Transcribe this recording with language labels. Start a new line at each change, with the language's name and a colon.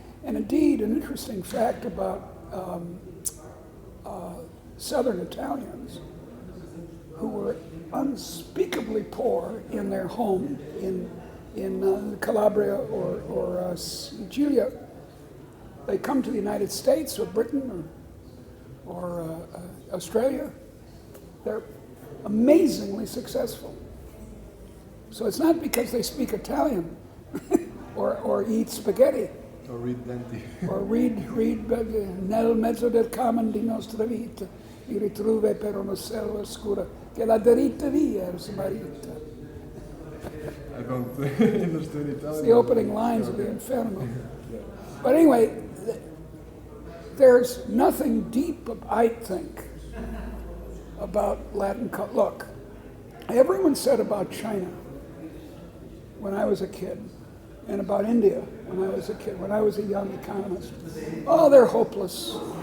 English: And indeed, an interesting fact about Southern Italians who were unspeakably poor in their home in Calabria or Sicilia, they come to the United States or Britain or Australia, they're amazingly successful. So it's not because they speak Italian or eat spaghetti. Or read Dante.
Italian: Or read nel mezzo del cammin di nostra vita, mi ritrove per una selva scura, che la diritta via è smarrita.
English: I don't understand Italian. It's the opening lines of the Inferno. But anyway, there's nothing deep, I think, about Latin culture. Look, everyone said about China when I was a kid, and about India when I was a kid, when I was a young economist, oh, they're hopeless.